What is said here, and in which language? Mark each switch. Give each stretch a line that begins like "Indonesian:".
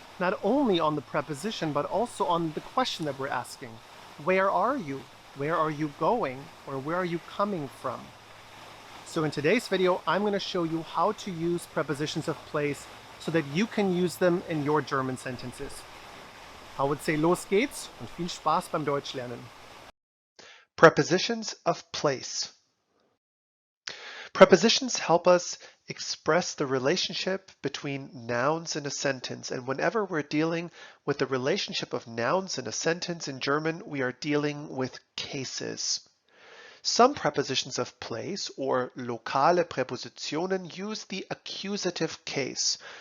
English: Not only on the preposition, but also on the question that we're asking. Where are you? Where are you going? Or where are you coming from? So in today's video, I'm going to show you how to use prepositions of place so that you can use them in your German sentences.
German: I would say los geht's und viel Spaß beim Deutschlernen.
English: Prepositions of place. Prepositions help us express the relationship between nouns in a sentence, and whenever we're dealing with the relationship of nouns in a sentence in German, we are dealing with cases. Some prepositions of place, or lokale Präpositionen, use the accusative case.